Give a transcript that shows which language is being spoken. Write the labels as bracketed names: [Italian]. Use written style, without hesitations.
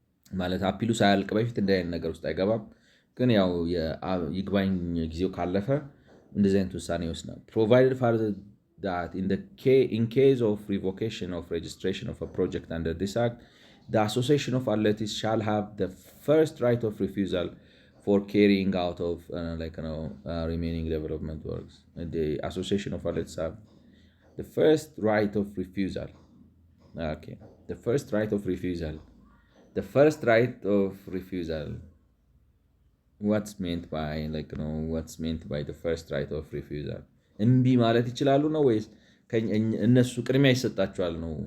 [Amharic] ማለት አፒሉ ሳያልቅ በፊት እንደ አይነት ነገር ውስጥ አይገባም። ግን ያው ይግባኝ ጊዜው ካለፈ እንደዚህ አይነት ውሳኔ ይወስናል። [English] provided further that in case of revocation of registration of a project under this act, the association of athletes shall have the first right of refusal for carrying out of remaining development works. The association of athletes have the first right of refusal. Okay, the first right of refusal. The first right of refusal. What's meant by what's meant by the first right of refusal? [Amharic] እምቢ ማለት ይችላሉ ነው ወይስ እነሱ ቅድሚያ ይሰጣቸዋል ነው?